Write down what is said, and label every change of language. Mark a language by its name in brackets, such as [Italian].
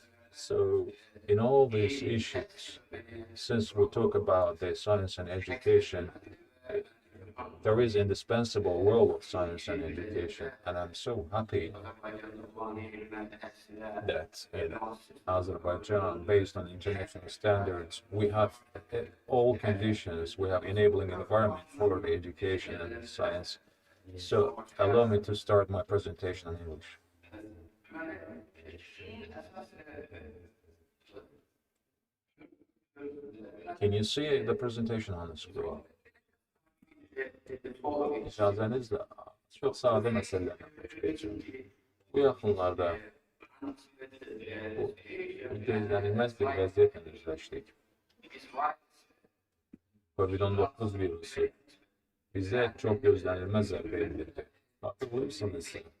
[English] So in all these issues, since we talk about the science and education, there is indispensable role of science and education, and I'm so happy that in Azerbaijan, based on international standards, we have all conditions, we have enabling environment for the education and science. So allow me to start my presentation in English. Can you see the presentation on the screen? [Azerbaijani] İcazenizle çok sade meselelerden geçeceğim. Bu yaxınlarda bu gözlənilməz bir vəziyyətlə üzləşdik. Covid-19 virusu bizə çox gözlənilməz zərbə endirdi. Hatırlayırsınız.